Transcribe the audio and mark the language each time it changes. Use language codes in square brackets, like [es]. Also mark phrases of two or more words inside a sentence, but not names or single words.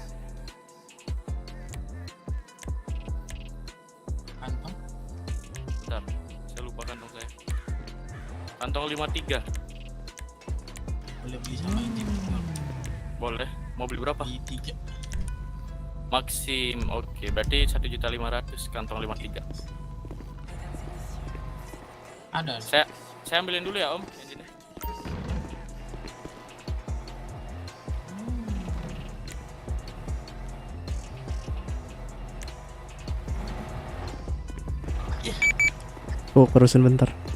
[id] Kantong? Bentar. Saya lupa kantong saya. Kantong 53. Boleh beli sama ini Boleh. Mau beli berapa? di 3. Maksim. Oke, berarti 1.500.000 kantong 53. [fr] Mesdames et messieurs, [id] Ada. Saya ambilin dulu ya Om. Yang ini. Oh kerusun bentar.